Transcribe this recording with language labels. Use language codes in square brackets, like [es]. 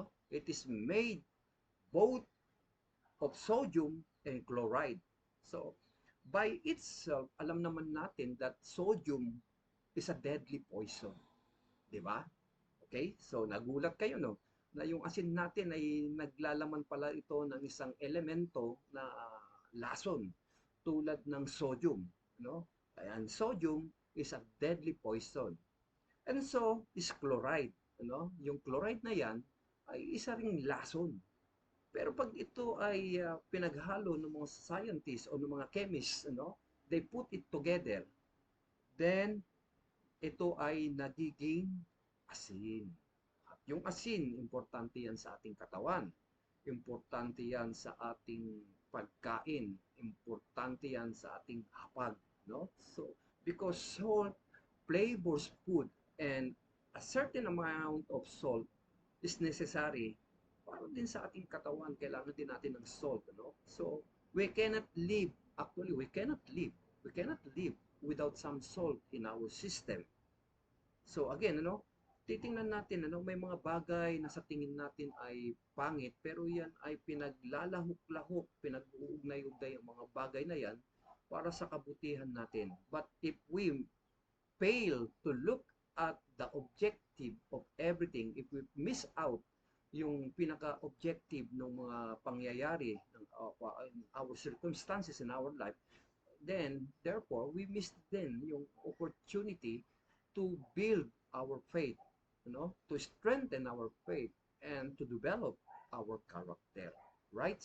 [en] It is made both of sodium and chloride. So, by itself, [tl] alam naman natin [en] that sodium is a deadly poison. [tl] Di ba? [en] Okay? [tl] So, nagulat kayo, no? Na yung asin natin ay naglalaman pala ito ng isang elemento na lason tulad ng sodium, no? [en] Ayan, sodium is a deadly poison. And so is chloride, no? [tl] Yung chloride na yan ay isa ring lason. Pero pag ito ay pinaghalo ng mga scientists o ng mga chemists, no? [en] They put it together, then [tl] ito ay nagiging asin. At yung asin, importante yan sa ating katawan. Importante yan sa ating pagkain. Importante yan sa ating hapag. [en] No? So, because salt flavors food and a certain amount of salt is necessary [tl] para din sa ating katawan. Kailangan din natin ng salt. No? [en] So, we cannot live, actually, we cannot live without some salt in our system. [tl] So again, titingnan natin, may mga bagay na sa tingin natin ay pangit, pero yan ay pinaglalahok-lahok, pinag-uugnay-ugnay ang mga bagay na yan para sa kabutihan natin. [en] But if we fail to look at the objective of everything, if we miss out [tl] yung pinaka-objective ng mga pangyayari ng [en] our circumstances in our life, then therefore we miss then yung opportunity to build our faith, to strengthen our faith and to develop our character, right?